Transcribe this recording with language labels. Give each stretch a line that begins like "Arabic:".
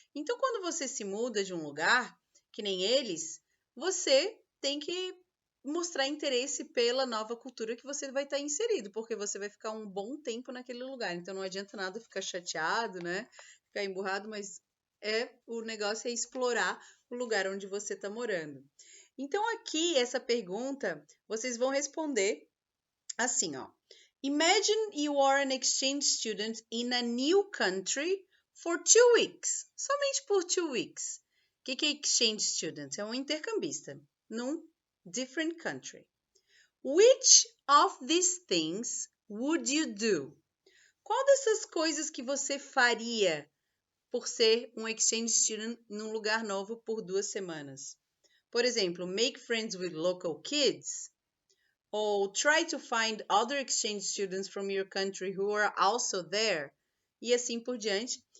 Portuguese: Então, quando você se muda de um lugar, que nem eles, você tem que mostrar interesse pela nova cultura que você vai estar inserido, porque você vai ficar um bom tempo naquele lugar. Então, não adianta nada ficar chateado, né? Ficar emburrado, mas o negócio é explorar o lugar onde você está morando. Então, aqui, essa pergunta, vocês vão responder assim, ó.
English: Imagine you are an exchange student in a new country for 2 weeks.
Portuguese: Somente por 2 weeks. O que é exchange student? É um intercambista num different country.
English: Which of these things would you do?
Portuguese: Qual dessas coisas que você faria por ser um exchange student num lugar novo por 2 semanas? Por exemplo, make friends with local kids, ou try to find other exchange students from your country who are also there, e assim por diante.